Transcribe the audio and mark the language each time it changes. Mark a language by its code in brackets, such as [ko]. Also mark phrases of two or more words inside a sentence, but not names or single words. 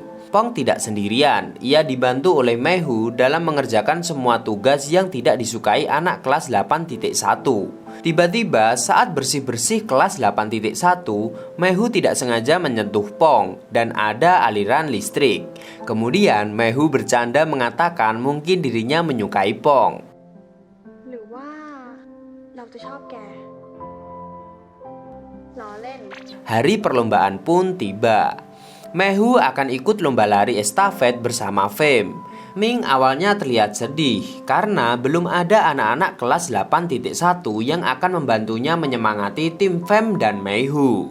[id] Pong tidak sendirian, ia dibantu oleh Meihu dalam mengerjakan semua tugas yang tidak disukai anak kelas 8.1. Tiba-tiba saat bersih-bersih kelas 8.1, Meihu tidak sengaja menyentuh Pong dan ada aliran listrik. Kemudian Meihu bercanda mengatakan mungkin dirinya menyukai Pong. [th] หรือว่าเราจะชอบแกล้อเล่น [id] Hari perlombaan pun tiba. Meihu akan ikut lomba lari estafet bersama Fem. Ming awalnya terlihat sedih karena belum ada anak-anak kelas 8.1 yang akan membantunya menyemangati tim Fem dan Meihu.